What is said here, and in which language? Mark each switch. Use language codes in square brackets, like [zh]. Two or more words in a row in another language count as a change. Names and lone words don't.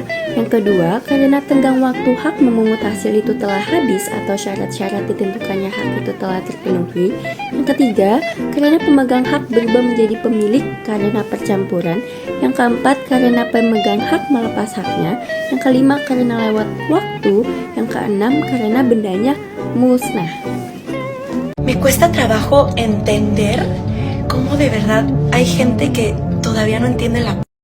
[id] Yang kedua, karena tenggang waktu hak memungut hasil itu telah habis atau syarat-syarat ditentukannya hak itu telah terpenuhi. Yang ketiga, karena pemegang hak berubah menjadi pemilik karena percampuran. Yang keempat, karena pemegang hak melepas haknya. Yang kelima, karena lewat waktu. Yang keenam, karena bendanya musnah. [es] Me cuesta trabajo entender cómo de verdad hay gente que todavía no entiende la